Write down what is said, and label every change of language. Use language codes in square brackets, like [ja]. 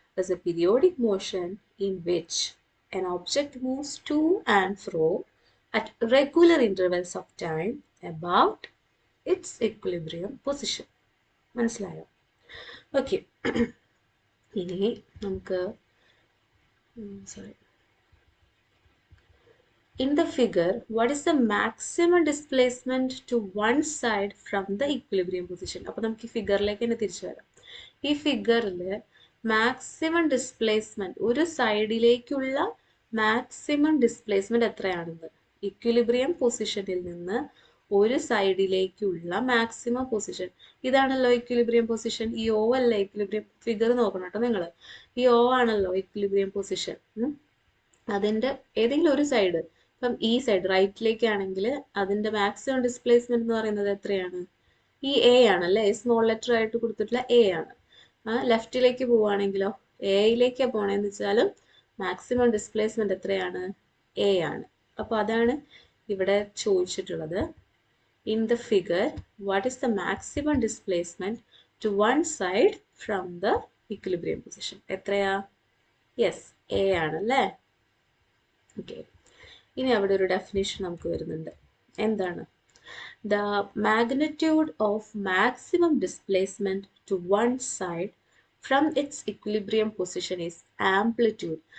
[en] is a periodic motion in which an object moves to and fro at regular intervals of time about its equilibrium position. [ml] മനസ്സിലായോ? Okay, ഇനി നമുക്ക് [en] in the figure, what is the maximum displacement to one side from the equilibrium position? [ml] അപ്പോൾ നമുക്ക് ഈ ഫിഗറിലേക്ക് തന്നെ തിരിച്ചു വരാം. ഈ ഫിഗറിൽ മാക്സിമം ഡിസ്പ്ലേസ്മെന്റ്, ഒരു സൈഡിലേക്കുള്ള മാക്സിമം ഡിസ്പ്ലേസ്മെന്റ് എത്രയാണെന്ന്, ഇക്വിലിബ്രിയം പൊസിഷനിൽ നിന്ന് ഒരു സൈഡിലേക്കുള്ള മാക്സിമം പൊസിഷൻ, ഇതാണല്ലോ ഇക്വിലിബ്രിയം പൊസിഷൻ. ഈ ഓ അല്ല ഇക്വിലിബ്രിയം, ഫിഗർ നോക്കണം കേട്ടോ നിങ്ങൾ. ഈ ഓ ആണല്ലോ ഇക്വിലിബ്രിയം പൊസിഷൻ. അതിന്റെ ഏതെങ്കിലും ഒരു സൈഡ്, ഇപ്പം ഈ സൈഡ് റൈറ്റിലേക്കാണെങ്കിൽ അതിന്റെ മാക്സിമം ഡിസ്പ്ലേസ്മെന്റ് എന്ന് പറയുന്നത് എത്രയാണ്? ഈ എ ആണല്ലേ, സ്മോൾ ലെറ്റർ ആയിട്ട് കൊടുത്തിട്ടുള്ള എ ആണ്. ലെഫ്റ്റിലേക്ക് പോവുകയാണെങ്കിലോ, എയിലേക്ക് പോകണമെന്ന് വെച്ചാലും മാക്സിമം ഡിസ്പ്ലേസ്മെന്റ് എത്രയാണ്? എ ആണ്. അപ്പോൾ അതാണ് ഇവിടെ ചോദിച്ചിട്ടുള്ളത്. [en] In the figure, what is the maximum displacement to one side from the equilibrium position? [ml] എത്രയാ? യെസ്, എ ആണല്ലേ. ഓക്കെ, ഇനി അവിടെ ഒരു ഡെഫിനിഷൻ നമുക്ക് വരുന്നുണ്ട്. എന്താണ്? [en] The magnitude of maximum displacement to one side from its equilibrium position is amplitude.